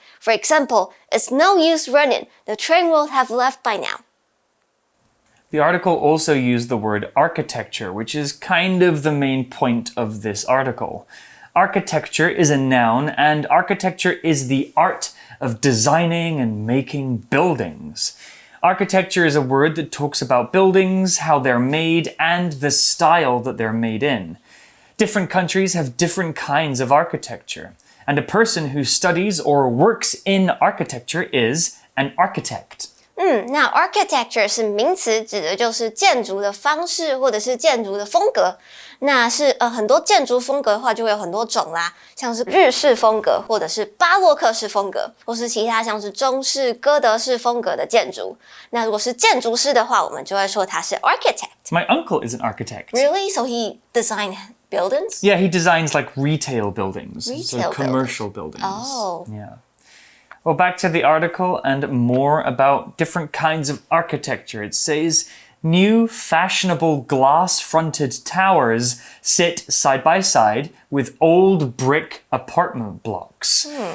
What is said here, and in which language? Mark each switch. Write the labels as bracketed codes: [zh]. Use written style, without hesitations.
[en] For example, it's no use running. The train will have left by now. The article also used the word architecture, which is kind of the main point of this article. Architecture is a noun, and architecture is the art of designing and making buildings. Architecture is a word that talks about buildings, how they're made, and the style that they're made in. Different countries have different kinds of architecture, and a person who studies or works in architecture is an architect. [zh] 那 architecture 是名詞，指的就是建築的方式或者是建築的風格。那是很多建築風格的话就會有很多種啦，像是日式風格，或者是巴洛克式風格，或是其他像是中式、哥德式風格的建築。那如果是建築師的話，我們就會說他是 architect. [en] My uncle is an architect. Really? So he designed buildings? Yeah, he designs like retail buildings. Retail so commercial buildings. Oh. Yeah. Well, back to the article and more about different kinds of architecture. It says, new fashionable glass-fronted towers sit side by side with old brick apartment blocks.